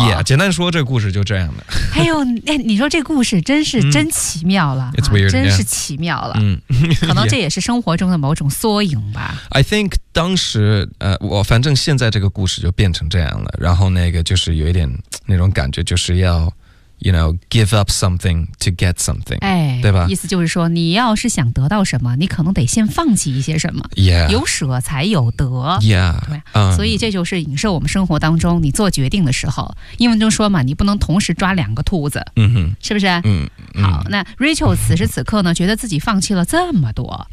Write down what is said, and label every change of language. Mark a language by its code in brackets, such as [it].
[zh] Yeah, 简单说，这个故事就这样的。哎呦，你说这故事真是真奇妙了， [en] It's weird, [zh] 真是奇妙了。可能这也是生活中的某种缩影吧。 [en] I think [zh] 当时我反正现在这个故事就变成这样了，然后那个就是有一点那种感觉，就是要。 [en] You know, give up something to get something. 哎， [zh] 对吧？意思就是说，你要是想得到什么，你可能得先放弃一些什么。 [en] Yeah. [zh] 有舍才有得。 [en] Yeah. [zh] 所以这就是影射我们生活当中你做决定的时候。英文中说嘛，你不能同时抓两个兔子。嗯，是不是？好，那 Rachel 此时此刻呢，觉得自己放弃了这么多。